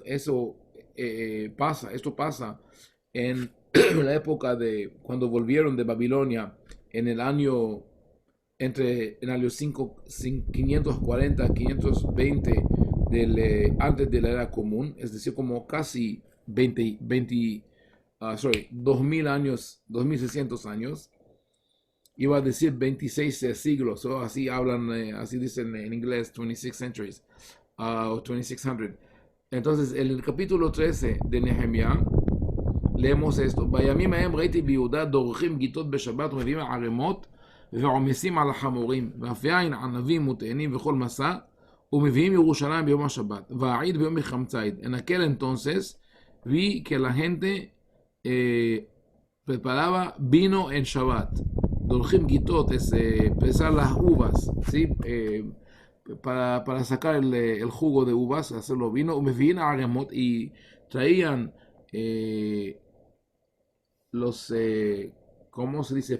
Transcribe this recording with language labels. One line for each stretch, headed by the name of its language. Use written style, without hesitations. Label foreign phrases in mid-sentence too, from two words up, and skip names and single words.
Spanish: Esto pasa en la época de cuando volvieron de Babilonia en el año 540 520 antes de la era común, es decir, como casi 2000 años, 2600 años, iba a decir 26 siglos, o así hablan, así dicen en inglés, 26 centuries, o 2600. Entonces, en el capítulo 13 de Nehemías, leemos esto:
Hebrew: בימים ההם ראיתי ביהודה דורכים גיטות בשבת ומביאים ערימות ועומסים על החמורים, ואף יין ענבים ותאנים וכל מסע, ומביאים ירושלים ביום השבת, והעיד ביום מחמצאית.
Spanish: En aquel entonces vi que la gente preparaba vino en Shabbat.
Hebrew: דורכים גיתות
Spanish: es pesar las uvas, ¿sí? Para sacar el jugo de uvas, hacerlo vino.
Hebrew: מביאים ערמות
Spanish: y traían los, ¿cómo se dice?